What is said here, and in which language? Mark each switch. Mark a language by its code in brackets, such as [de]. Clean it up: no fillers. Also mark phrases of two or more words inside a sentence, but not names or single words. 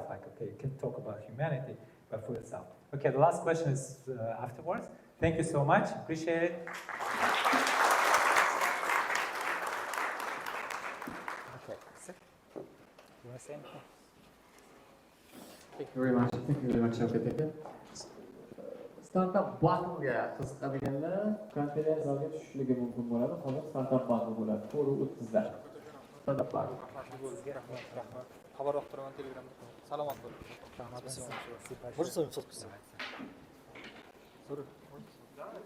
[en] Like, okay, you can talk about humanity, but for yourself. Okay, the last question is afterwards. Thank you so much. Appreciate it. Okay, sit. You want to say anything? Thank you very much. Thank you very much, Shavkat. Startup bundle'ga [uz] qiziqadiganlar konferensiyaga tushishligi mumkin bo'ladi. Hozir [en] startup bundle [uz] bo'ladi. To'g'ri o'ttizda. [en] Startup bundle. [uz] Xabarroq turaman Telegramda. Salomat bo'ling. [ru] Можно с вами фоткаться?